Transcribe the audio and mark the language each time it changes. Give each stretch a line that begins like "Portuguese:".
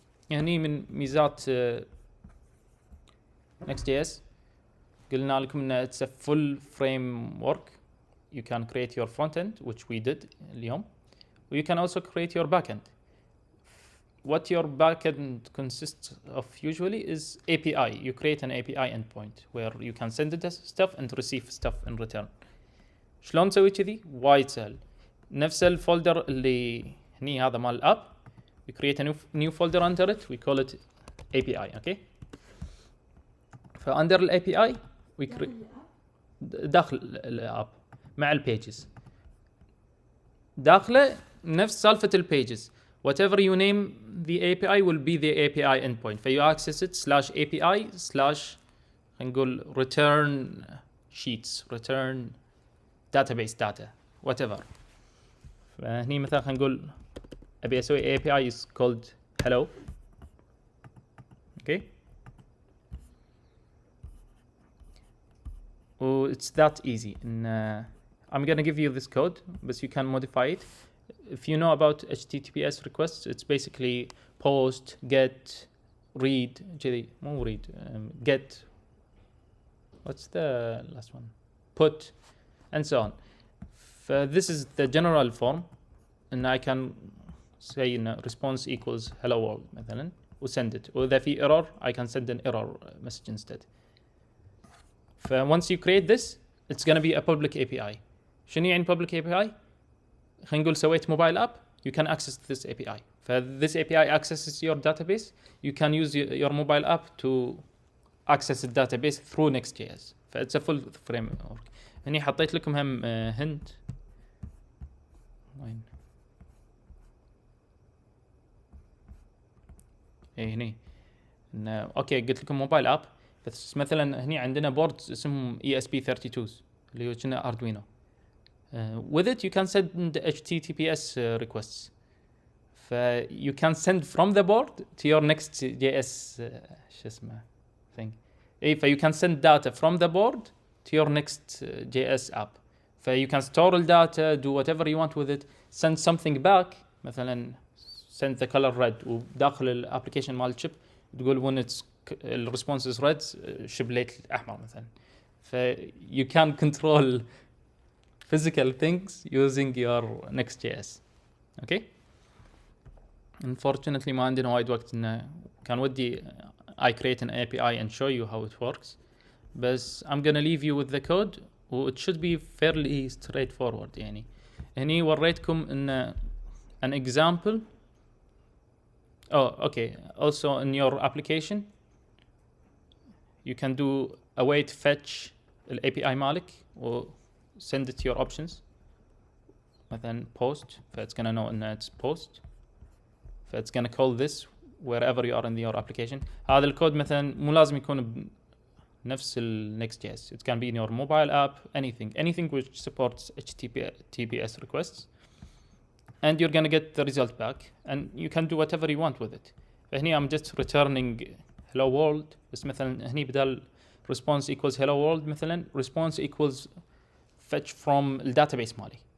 Arabic: يعني من ميزات NextJS قلنا لكم ان
English: it's a full framework. You can create your front end, which we did
Arabic: اليوم.
English: You can also create your backend. What your backend consists of usually is API. You create an API endpoint where you can send it stuff and receive stuff in return.
Arabic: شلون نسوي كذي؟ وايد سهل. نفس الفولدر اللي هني هذا مال الاب.
English: We create a new folder under it. We call it API. Okay.
Arabic: فunder ال API
English: we create
Arabic: داخل الاب مع البيجز. داخله نفس سالفة البيجز.
English: Whatever you name the API will be the API endpoint. فيو access it /API/
Arabic: نقول
English: return sheets, return database data, whatever.
Arabic: فهني مثلا خلينا نقول أبي أسوي API
English: is called hello. Okay. It's that easy. And I'm gonna give you this code, but you can modify it. If you know about HTTPS requests, it's basically post, get, read, get, what's the last one? Put, and so on. This is the general form, and I can say response equals hello world
Arabic: مثلا,
English: و send it. Or if there error, I can send an error message instead. Once you create this, it's gonna be a public API.
Arabic: شنو يعني public API؟ خلينا نقول سويت موبايل اب
English: you can access this API. This API accesses your database. You can use your mobile app to access the database through NextJS. It's a full framework.
Arabic: هني حطيت لكم هم hint. وين؟ ايه هني. اوكي قلت لكم موبايل اب بس مثلا هني عندنا بوردز اسمهم ESP32s اللي هو كنا اردوينو.
English: With it you can send HTTPS requests. You can send from the board to your NextJS
Arabic: شو اسمه
English: thing. You can send data from the board to your NextJS app. You can store the data, do whatever you want with it, send something back.
Arabic: مثلا
English: send the color red
Arabic: وداخل الابلكيشن مال الشيب تقول
English: when it's
Arabic: الريسبونس
English: is red
Arabic: شب ليت احمر مثلا.
English: You can control physical things using your NextJS. Okay.
Arabic: Unfortunately ما عندنا وايد وقت إنه كان ودي
English: I create an API and show you how it works. But I'm gonna leave you with the code. It should be fairly straightforward.
Arabic: يعني هني وريتكم إن
English: an example. Oh, okay. Also in your application, you can do await fetch ال API
Arabic: مالك
English: or send it to your options.
Arabic: مثلا
English: post. It's gonna know
Arabic: إن
English: it's post. It's gonna call this wherever you are in your application.
Arabic: هذا الكود مثلا مو لازم يكون بنفس ال NextJS.
English: It can be in your mobile app, anything which supports HTTPS requests. And you're gonna get the result back, and you can do whatever you want with it.
Arabic: فهني
English: I'm just returning hello world.
Arabic: بس مثلا هني بدال
English: response equals hello world
Arabic: مثلا
English: response equals fetch from the database
Arabic: مالي.